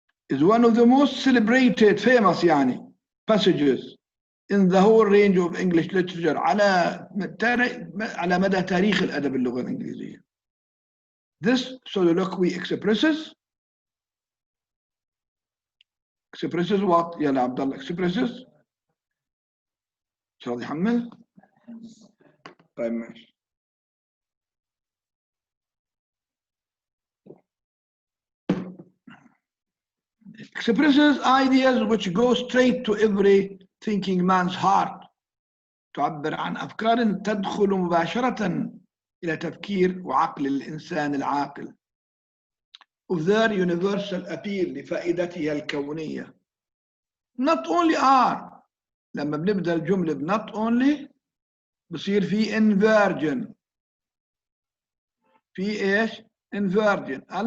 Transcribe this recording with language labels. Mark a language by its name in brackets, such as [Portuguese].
[English] is one of the most celebrated famous [Arabic] يعني [English] passages in the whole range of English literature [Arabic] على مدى تاريخ الأدب اللغة الإنجليزية. [English] This soliloquy expresses what يا عبد الله؟ expresses [Arabic] شو يحمل؟ طيب ماشي. [English] Expresses ideas which go straight to every thinking man's heart. [Arabic] تعبر عن أفكار تدخل مباشرة إلى تفكير وعقل الإنسان العاقل. [English] Of their universal appeal [Arabic] لفائدتها الكونية. [English] Not only are [Arabic] لما بنبدأ الجملة [English] not only [Arabic] بصير في [English] inversion. [Arabic] في إيش؟ inversion.